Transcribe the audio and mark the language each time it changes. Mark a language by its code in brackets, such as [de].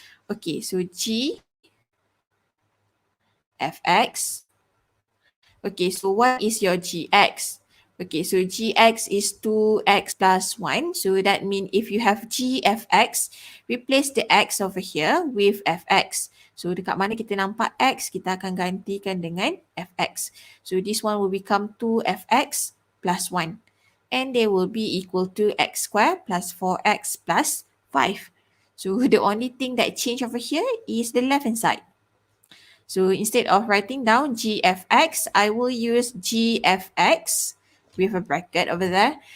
[en] Okay, so g fx. Okay, so what is your gx? Okay, so gx is 2x plus 1. So that means if you have g fx, replace the x over here with fx. [ms] So dekat mana kita nampak x, kita akan gantikan dengan fx. [en] So this one will become 2fx plus 1. And they will be equal to x squared plus 4x plus 5. So the only thing that changed over here is the left hand side. So instead of writing down gfx, I will use gfx with a bracket over there.